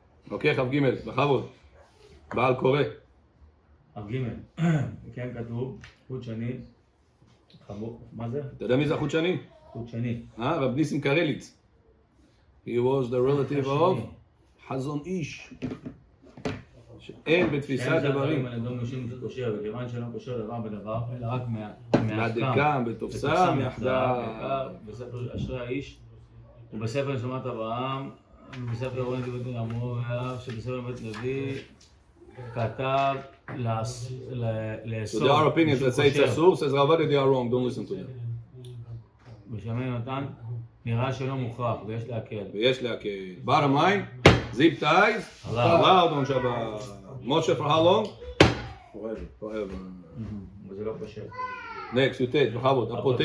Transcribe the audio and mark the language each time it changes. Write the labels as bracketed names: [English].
[Hebrew] אוקיי, כ"ג, בכבוד. בעל קורא. כ"ג. כן כתוב, חוט שני. מה זה? אתה יודע מי זה החוט שני? חוט שני. רב ניסים קרליץ. [English] He was the relative of חזון איש. [Hebrew] שאין בתפיסת דברים. אין לדון נשים קושר, וכיוון שלא קושר דבר בדבר, אלא רק מהדקם, בתופסם, יחדיו. בספר אשרי האיש, ובספר נשמת אברהם, ובספר אורן דברי אמרו, שבספר בית לוי, כתב [English] So there are opinions that say it's אסור, says רבדי they are wrong, don't listen to them. [Hebrew] בשמי נתן, נראה שלא מוכרח, ויש להקל. ויש להקל. [English] bottom line, zip ties, allowed on Shabbat. Moshe for how long? Forever. [Hebrew] וזה לא קושר. Next, י"ט, בכבוד, הפוטל.